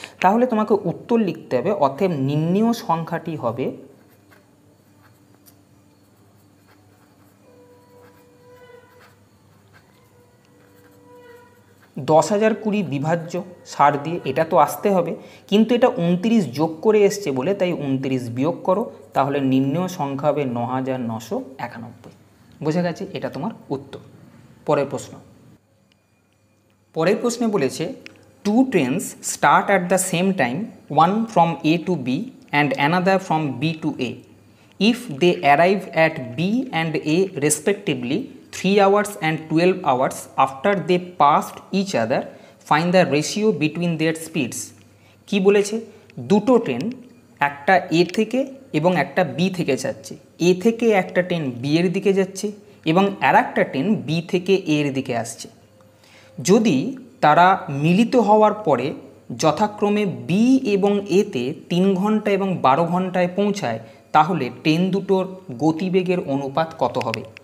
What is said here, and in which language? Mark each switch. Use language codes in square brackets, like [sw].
[bn] তাহলে তোমাকে উত্তর লিখতে হবে, অতএব নির্ণেয় সংখ্যাটি হবে 10,020 বিভাজ্য 60 দিয়ে, এটা তো আসতে হবে, কিন্তু এটা 29 যোগ করে এসছে বলে তাই 29 বিয়োগ করো, তাহলে নির্ণেয় সংখ্যা হবে 9,991। বোঝা গেছে? এটা তোমার উত্তর। পরের প্রশ্ন। পরের প্রশ্নে বলেছে [en] two trains start at the same time, one from A to B and another from B to A. If they arrive at B and A respectively 3 hours and 12 hours after they passed each other, find the ratio between their speeds. [bn] কি বলেছে? দুটো train, একটা A থেকে এবং একটা B থেকে যাচ্ছে। A থেকে একটা ট্রেন B এর দিকে যাচ্ছে এবং আর একটা ট্রেন B থেকে A এর দিকে আসছে। যদি তারা মিলিত হওয়ার পরে যথাক্রমে বি এবং এতে 3 ঘন্টা এবং 12 ঘন্টায় পৌঁছায়, তাহলে ট্রেন দুটোর গতিবেগের অনুপাত কত হবে?